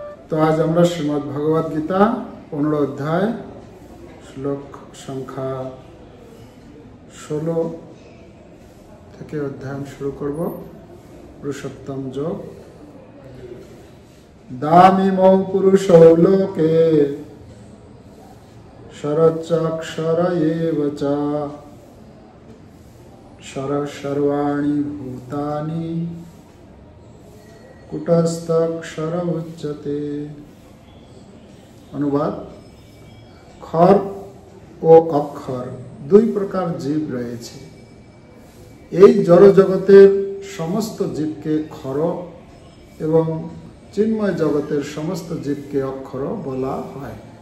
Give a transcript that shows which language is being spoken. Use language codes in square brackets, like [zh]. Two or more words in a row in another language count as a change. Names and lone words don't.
[bn] তো আজ আমরা শ্রীমদ্ ভগবদ গীতা 15 অধ্যায় শ্লোক সংখ্যা 16 থেকে অধ্যায়ন শুরু করব। [sa] পুরুষোত্তম যোগ। দামিমৌ পুরুষৌ লোকে শরচ্চক্ষর এব চ সর্বাণি ভূতানি কুটস্থক্ষর উচ্যতে। [bn] অনুবাদ: খর ও অক্ষর দুই প্রকার জীব রয়েছে। এই জড় জগতের সমস্ত জীবকে খর এবং চিন্ময় জগতের সমস্ত জীবকে অক্ষর বলা হয়।